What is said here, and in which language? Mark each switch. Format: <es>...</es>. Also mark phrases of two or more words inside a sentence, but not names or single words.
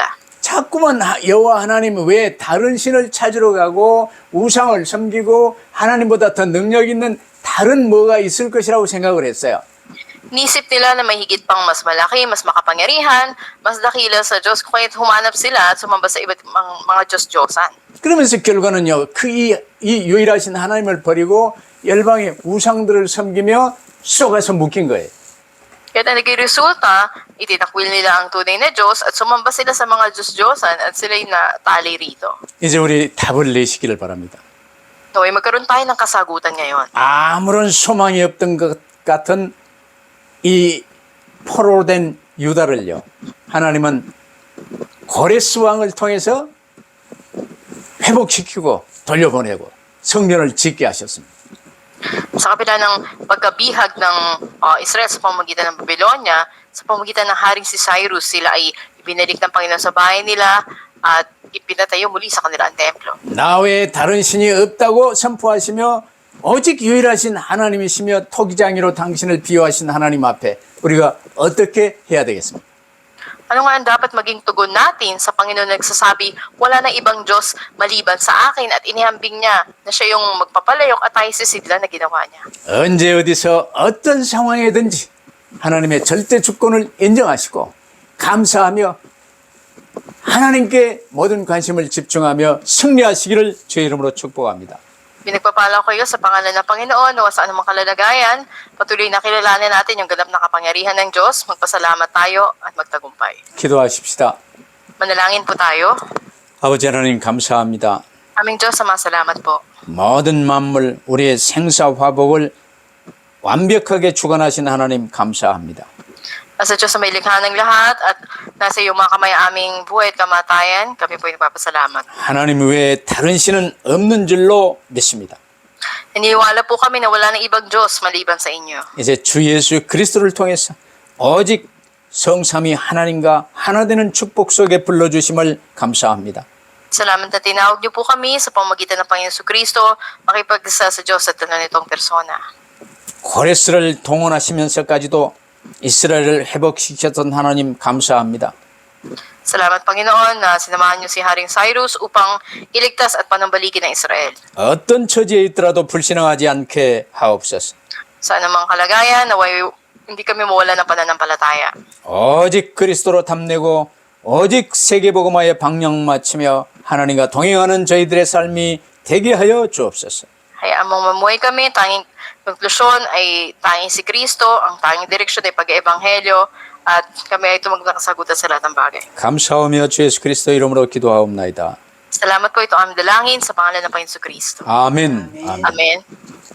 <ko>자꾸만 여호와 하나님 외에 다른 신을 찾으러 가고 우상을 섬기고 하나님보다 더 능력 있는 다른 뭐가 있을 것이라고 생각을 했어요.</ko> <tl>Nisip nila na may higit pang mas malaki, mas makapangyarihan, mas dakila sa Diyos, kung kaya't humanap sila at sumamba sa iba't mga Diyos-Diyosan.</tl> <ko>그러면서 결과는요, 이 유일하신 하나님을 버리고 열방의 우상들을 섬기며 쏘가서 묶인 거예요.</ko> <tl>Kaya ang naging resulta, itinakwil nila ang tunay na Diyos at sumamba sila sa mga Diyos-Diyosan at sila'y natali rito.</tl> <ko>이제 우리 답을 내시기를 바랍니다.</ko> <tl>Naway magkaroon tayo ng kasagutan ngayon.</tl> <ko>아무런 소망이 없던 것 같은 이 포로된 유다를요, 하나님은 고레스 왕을 통해서 회복시키고 돌려보내고 성전을 짓게 하셨습니다.</ko> <tl>Sa kabila ng pagkabihag ng Israel sa pamamagitan ng Babylonia, sa pamamagitan ng Haring si Cyrus, sila ay ibinalik ng Panginoon sa bahay nila at ipinatayo muli sa kanila ang templo.</tl> <ko>나 외에 다른 신이 없다고 선포하시며 오직 유일하신 하나님이시며 토기장이로 당신을 비유하신 하나님 앞에 우리가 어떻게 해야 되겠습니까?</ko> <tl>Ano nga ang dapat maging tugon natin sa Panginoon na nagsasabi, wala na ibang Diyos maliban sa akin at inihambing niya na siya yung magpapalayok at tayo sisigla na ginawa niya.</tl> <ko>언제 어디서 어떤 상황에든지 하나님의 절대 주권을 인정하시고 감사하며 하나님께 모든 관심을 집중하며 승리하시기를 주의 이름으로 축복합니다.</ko> <tl>Pinagpapala ko kayo sa pangalan ng Panginoon na sa anumang kalalagayan, patuloy na kilalanin natin yung ganap na kapangyarihan ng Diyos, magpasalamat tayo at magtagumpay.</tl> <ko>기도하십시다.</ko> <tl>Manalangin po tayo.</tl> <ko>아버지 하나님 감사합니다.</ko> <tl>Aming Diyos, salamat po.</tl> <ko>모든 만물 우리의 생사화복을 완벽하게 주관하신 하나님 감사합니다.</ko> <tl>Nasa Diyos sa may likha ng lahat at nasa iyo mga kamay aming buhay at kamatayan, kami po ay nagpapasalamat.</tl> <ko>하나님 외에 다른 신은 없는 줄로 믿습니다.</ko> <tl>Naniniwala po kami na wala ng ibang Diyos maliban sa inyo.</tl> <ko>이제 주 예수 그리스도를 통해서 오직 성삼위 하나님과 하나 되는 축복 속에 불러주심을 감사합니다.</ko> <tl>Salamat na tinawag niyo po kami sa pamamagitan ng Panginoon Kristo, makipag-isa sa Diyos at tanong nitong persona.</tl> <ko>고레스를 동원하시면서까지도 이스라엘을 회복시켰던 하나님 감사합니다.</ko> <tl>Salamat Panginoon na sinamahan niyo si Haring Cyrus upang iligtas at panumbalikin ng Israel.</tl> <ko>어떤 처지에 있더라도 불신앙하지 않게 하옵소서.</ko> <tl>Sa anumang kalagayan, naway hindi kami mawala ng pananampalataya.</tl> <ko>오직 그리스도로 탐내고 오직 세계복음화에 방향 맞추며 하나님과 동행하는 저희들의 삶이 되게 하여 주옵소서.</ko> <tl>Hayaan mong mamuhay kami, tanging konklusyon ay tanging si Kristo, ang tanging direksyon ay pag-ebanghelyo, at kami ay tumagdang kasagutan sa lahat ng bagay.</tl> <ko>감사하며 주 예수 그리스도 이름으로 기도하옵나이다.</ko> <tl>Salamat po ito aming dalangin sa pangalan ng Panginoon Kristo.</tl> <ko>아멘. 아멘.</ko> <tl>Amen.</tl>